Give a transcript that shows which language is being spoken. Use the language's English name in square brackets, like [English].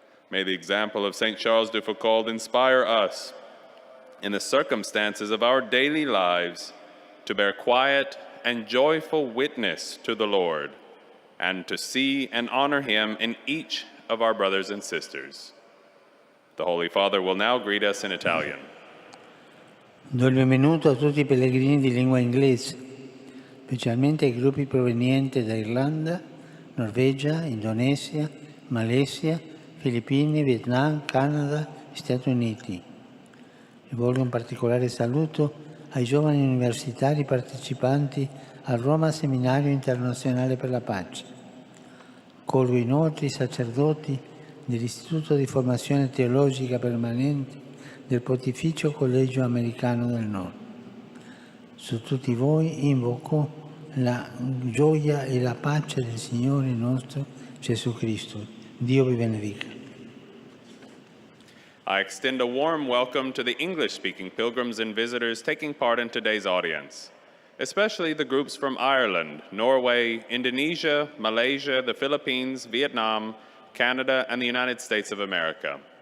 [English] May the example of St. Charles de Foucauld inspire us, in the circumstances of our daily lives, to bear quiet and joyful witness to the Lord, and to see and honor him in each of our brothers and sisters. The Holy Father will now greet us in Italian. [Italian] Do il benvenuto a tutti i pellegrini di lingua inglese, specialmente ai gruppi provenienti da Irlanda, Norvegia, Indonesia, Malesia, Filippine, Vietnam, Canada e Stati Uniti. Rivolgo un particolare saluto ai giovani universitari partecipanti al Roma Seminario Internazionale per la Pace. Colgo inoltre i sacerdoti dell'Istituto di Formazione Teologica Permanente del Pontificio Collegio Americano del Nord. Su tutti voi invoco la gioia e la pace del Signore nostro Gesù Cristo. Dio vi benedica. [English] I extend a warm welcome to the English-speaking pilgrims and visitors taking part in today's audience, especially the groups from Ireland, Norway, Indonesia, Malaysia, the Philippines, Vietnam, Canada, and the United States of America.